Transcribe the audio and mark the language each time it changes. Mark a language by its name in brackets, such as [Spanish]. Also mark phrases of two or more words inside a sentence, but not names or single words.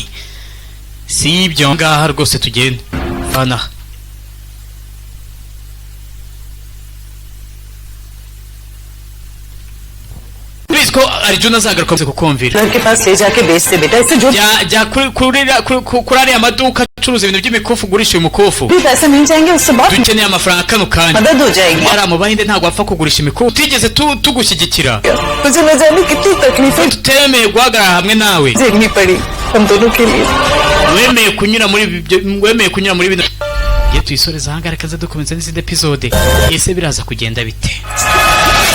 [Kinyarwanda] Si ibyo ngaha rwose tugende fana. Ko Arjun azagaruka kukumvira [Hindi] घर के पास ले जाके बेच दे बेटा इससे जो [Kinyarwanda] jya kuri ariya maduka acuruza ibintu by'imikufu ugurisha uyu mukufu. [Hindi] भी पैसे मिल जाएंगे उससे बहुत [Kinyarwanda] dukeneye amafaranga kano kanya [Hindi] मदद हो जाएगी [Kinyarwanda] ari mu bahinde ntabwo bapfa kugurisha imikufu tutigeze tugushyigikira [Hindi] तुझे न जाने कितनी तकलीफें [Kinyarwanda] tutemeye guhagarara hamwe nawe [Hindi] झेलनी पड़ी हम दोनों के लिए [Kinyarwanda] wemeye kunyura muri bino ye tuyisoreza hanga reka dukomeze n'izindi episode ese biraza kugenda bite